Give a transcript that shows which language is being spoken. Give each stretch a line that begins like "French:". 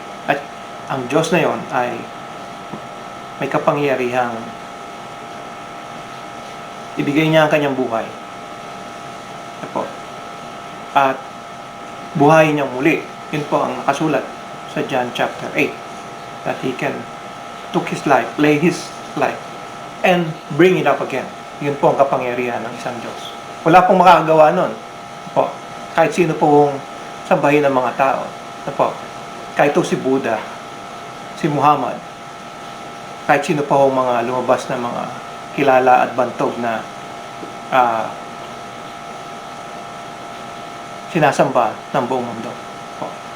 Filipino: At ang Diyos na yon ay may kapangyarihang ibigay niya ang kanyang buhay. Po. At buhayin niyang muli. Yun po ang nakasulat sa John chapter 8.
English: That he can took his life, lay his life, and bring it up again.
Filipino: Yun po ang kapangyarihan ng isang Diyos. Wala pong makakagawa nun. Po. Kahit sino pong sabahin ng mga tao. Po. Kahit ito si Buddha, si Muhammad, kahit sino pa pong mga lumabas na mga kilala at bantog na sinasamba ng buong mundo. Po.